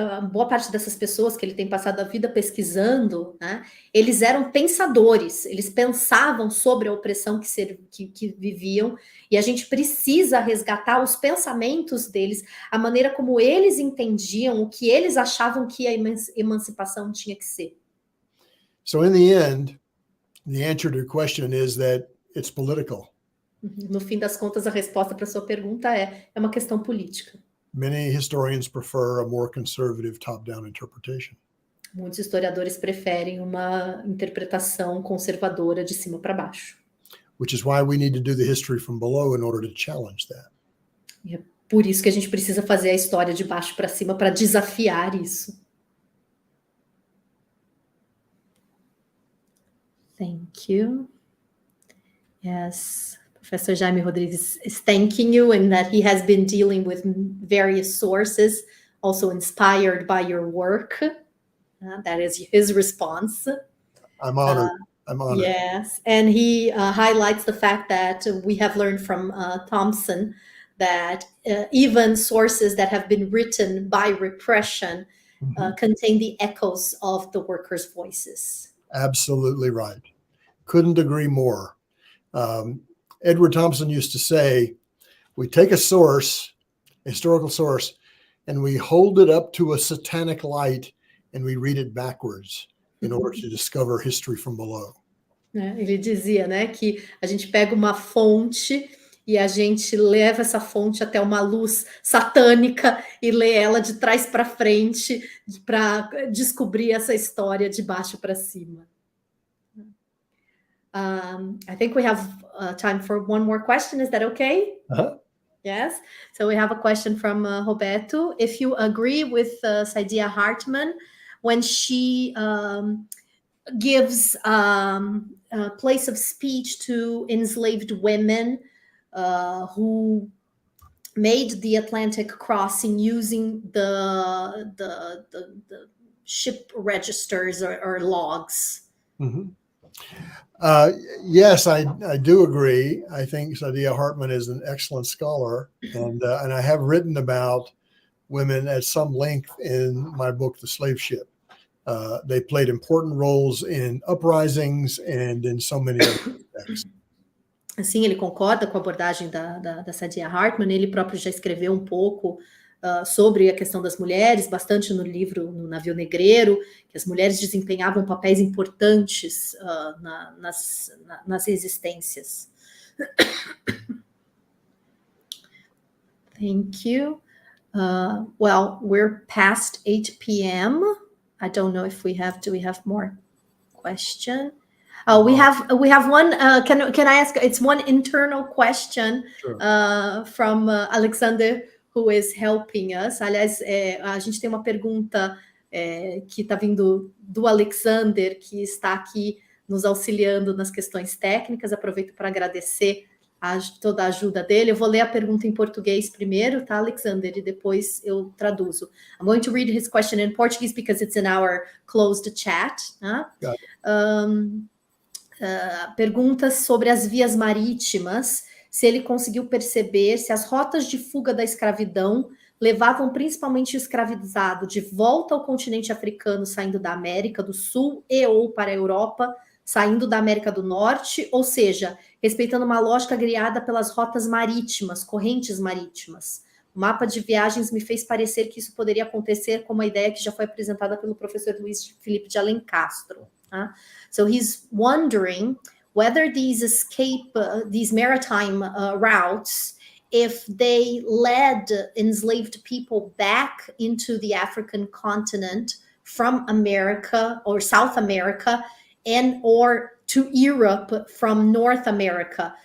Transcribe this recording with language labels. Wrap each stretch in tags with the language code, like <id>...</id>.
<pt>Boa parte dessas pessoas que ele tem passado a vida pesquisando, né, eles eram pensadores, eles pensavam sobre a opressão que viviam, e a gente precisa resgatar os pensamentos deles, a maneira como eles entendiam, o que eles achavam que a emancipação tinha que ser.</pt> <en>So in the end, the answer to your question is that it's political.</en> <pt>No fim das contas, a resposta para a sua pergunta é uma questão política.</pt> <en>Many historians prefer a more conservative top-down interpretation.</en> <pt>Muitos historiadores preferem uma interpretação conservadora de cima para baixo.</pt> <en>Which is why we need to do the history from below in order to challenge that.</en> <pt>E é por isso que a gente precisa fazer a história de baixo para cima para desafiar isso.</pt> <en>Thank you. Yes. Professor Jaime Rodrigues is thanking you, and that he has been dealing with various sources, also inspired by your work. That is his response. I'm honored. I'm honored. Yes, and he highlights the fact that we have learned from Thompson that even sources that have been written by repression contain the echoes of the workers' voices. Absolutely right. Couldn't agree more. Edward Thompson used to say, we take a source, a historical source, and we hold it up to a satanic light and we read it backwards in order to discover history from below.</en> <pt>Ele dizia, né, que a gente pega uma fonte e a gente leva essa fonte até uma luz satânica e lê ela de trás para frente para descobrir essa história de baixo para cima.</pt> <en>I think we have time for one more question. Is that okay? Yes. So we have a question from Roberto. If you agree with Saidia Hartman when she gives a place of speech to enslaved women who made the Atlantic crossing using the ship registers or logs. Mm-hmm. Yes, I do agree. I think Saidia Hartman is an excellent scholar, and I have written about women at some length in my book, The Slave Ship. They played important roles in uprisings and in so many other aspects.</en> <pt>Sim, ele concorda com a abordagem da Saidia Hartman. Ele próprio já escreveu um pouco sobre a questão das mulheres, bastante no livro No Navio Negreiro, que as mulheres desempenhavam papéis importantes nas resistências.</pt> <en>Thank you. Well, we're past 8 p.m. I don't know if do we have more question? We have one, can I ask, it's one internal question. Sure. From Alexander, who is helping us.</en> <pt>Aliás, a gente tem uma pergunta que está vindo do Alexander, que está aqui nos auxiliando nas questões técnicas. Aproveito para agradecer toda a ajuda dele. Eu vou ler a pergunta em português primeiro, tá, Alexander? E depois eu traduzo.</pt> <en>I'm going to read his question in Portuguese because it's in our closed chat.</en> <pt>perguntas sobre as vias marítimas, se ele conseguiu perceber se as rotas de fuga da escravidão levavam principalmente o escravizado de volta ao continente africano, saindo da América do Sul e ou para a Europa, saindo da América do Norte, ou seja, respeitando uma lógica guiada pelas rotas marítimas, correntes marítimas. O mapa de viagens me fez parecer que isso poderia acontecer como a ideia que já foi apresentada pelo professor Luiz Felipe de Alencastro.</pt> <en>So he's wondering whether these maritime routes, if they led enslaved people back into the African continent from America or South America, and or to Europe from North America.</en>